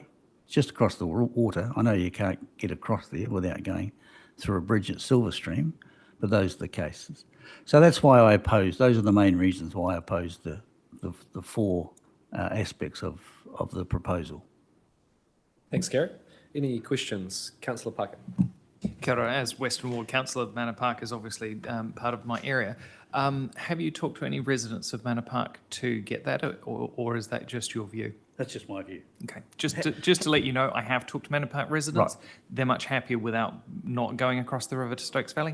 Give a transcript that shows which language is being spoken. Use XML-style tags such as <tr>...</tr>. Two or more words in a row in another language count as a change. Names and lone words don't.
<en>It's just across the water. I know you can't get across there without going through a bridge at Silverstream, but those are the cases. So that's why I oppose, those are the main reasons why I oppose the 4 aspects of the proposal. Thanks, Gary. Any questions? Councillor Parker.</en> <mi>Kia ora.</mi> <en>As Western Ward Councillor, Manor Park is obviously part of my area. Have you talked to any residents of Manor Park to get that, or is that just your view? That's just my view. Okay. Just to let you know, I have talked to Manor Park residents. Right. They're much happier without not going across the river to Stokes Valley.</en>